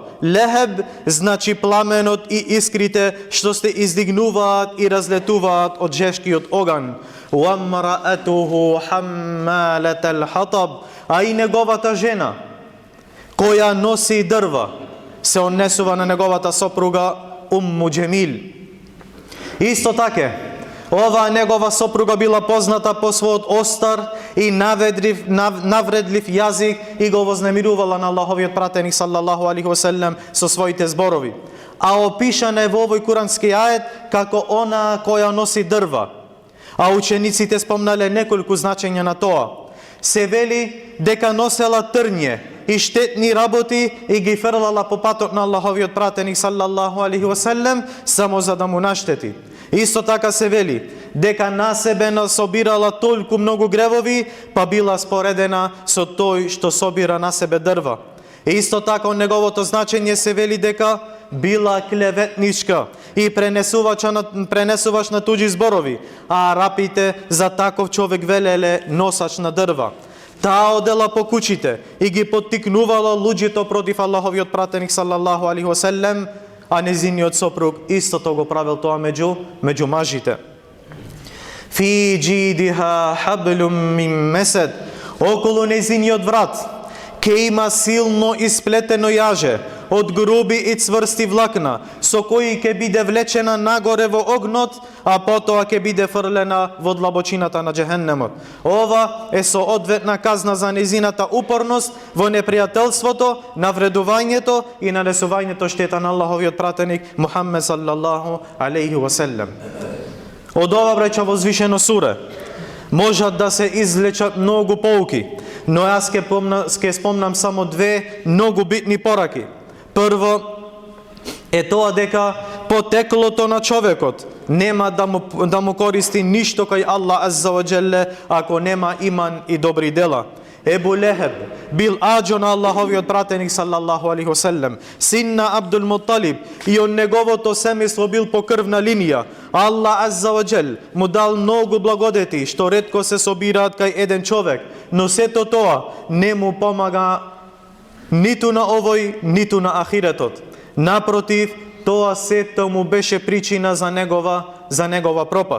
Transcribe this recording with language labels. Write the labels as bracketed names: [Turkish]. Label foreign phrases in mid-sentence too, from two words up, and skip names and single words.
[Macedonian] Лехеб значи пламенот и искрите што се издигнуваат и разлетуваат од жешкиот оган. [Arabic] وامرأته حمالة الحطب, [Macedonian] а и неговата жена која носи дрва се однесува на неговата сопруга Умму Џемил. Исто така, ова негова сопруга била позната по својот остар и навредлив јазик и го вознемирувала на Аллаховиот пратеник [Arabic] صلى الله عليه وسلم [Macedonian] со своите зборови. А опишана е во овој курански ајет како она која носи дрва. А учениците спомнале неколку значења на тоа. Се вели дека носела трње и штетни работи и ги фрлала по патот на Аллаховиот пратеник [Arabic] صلى الله عليه وسلم [Macedonian] само за да му наштети. Исто така се вели дека на себе насобирала толку многу гревови, па била споредена со тој што собира на себе дрва. Исто така од неговото значење се вели дека била клеветничка и пренесувач на туѓи зборови, а арапите за таков човек велеле носач на дрва. Таа одела по куќите и ги поттикнувала луѓето против Аллаховиот пратеник [Arabic] صلى الله عليه وسلم, [Macedonian] а незиниот сопруг истото го правил тоа меѓу мажите. [Arabic] في جيدها حبل من مسد, [Macedonian] околу незиниот врат ке има силно исплетено јаже од груби и цврсти влакна, со кои ќе биде влечена нагоре во огнот, а потоа ќе биде фрлена во длабочината на џехеннемот. Ова е соодветна казна за незината упорност во непријателството, навредувањето и нанесувањето штета на Аллаховиот пратеник Мухаммед [Arabic] صلى الله عليه وسلم. [Macedonian] Од ова браќа возвишено суре можат да се извлечат многу поуки, но јас ќе спомнам само две многу битни пораки. Прво е тоа дека потеклото на човекот нема да му користи ништо кај Аллах [Arabic] عز وجل [Macedonian] ако нема иман и добри дела. Ебу Лехеб бил аџо на Аллаховиот пратеник [Arabic] صلى الله عليه وسلم, [Macedonian] син на Абдул Мутталиб, и од неговото семејство бил по крвна линија. Аллах [Arabic] عز وجل [Macedonian] му дал многу благодети што ретко се собираат кај еден човек, но сето тоа не му помага ниту на овој, ниту на ахиретот. Напротив, тоа сето му беше причина за негова пропаст.